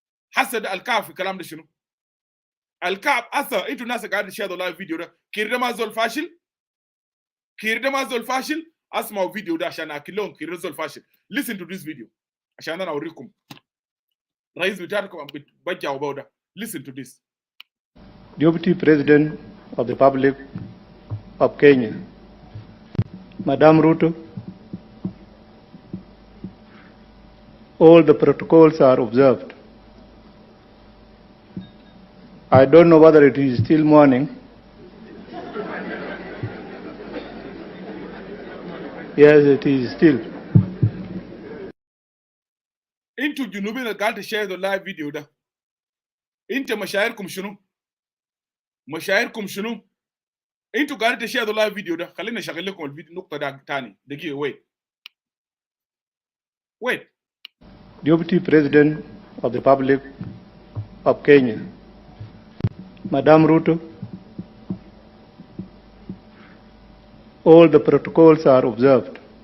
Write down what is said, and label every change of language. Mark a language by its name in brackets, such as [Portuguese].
[Arabic] حسد الكعب في الكلام ده شنو؟ الكعب اثر انتوا الناس قاعدين تشاهدوا اللايف فيديو ده. كير ده ما زول فاشل؟ كير ده ما زول فاشل؟ اسمعوا فيديو ده عشان اكل لهم كير زول فاشل. [English] listen to this video [Arabic] عشان انا اوريكم رئيس بتاعكم بجاوا بو ده. [English] listen to this. Deputy President of the Republic of Kenya, Madam Ruto, all the protocols are observed. I don't know whether it is still morning. Yes, it is still. [Arabic] انتوا الجنوبيين اللي قاعد تشاهدوا اللايف فيديو ده انت مشاعركم شنو؟ مشاعركم شنو؟ انتوا قاعدين تشاهدوا اللايف فيديو ده. خلينا اشغل لكم الفيديو النقطه ده ثاني دقيقه. [English] wait. Deputy President of the Republic of Kenya, Madam Ruto, all the protocols are observed.